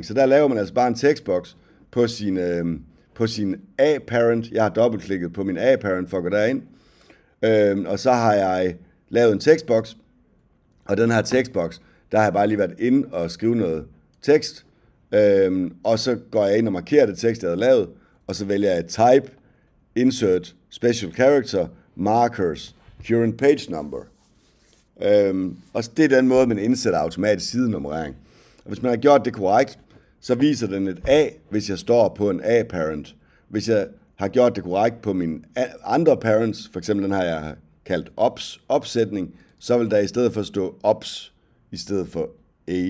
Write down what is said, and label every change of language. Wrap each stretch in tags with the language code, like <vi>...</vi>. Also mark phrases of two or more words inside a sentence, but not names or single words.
<da>Så der laver man altså bare en tekstboks på sin A-parent. Jeg har dobbeltklikket på min A-parent for at gå derind. Og så har jeg lavet en tekstboks. Og den her tekstboks, der har jeg bare lige været inde og skrive noget tekst. Og så går jeg ind og markerer det tekst, jeg havde lavet. Og så vælger jeg</da> <en>type, insert, special character, markers, current page number.</en> <da>Og det er den måde, man indsætter automatisk sidenummerering. Og hvis man har gjort det korrekt, så viser den et A, hvis jeg står på en A-parent. Hvis jeg har gjort det korrekt på mine andre parents, for eksempel den her, jeg har kaldt ops, opsætning, så vil der i stedet for stå ops, i stedet for A.</da>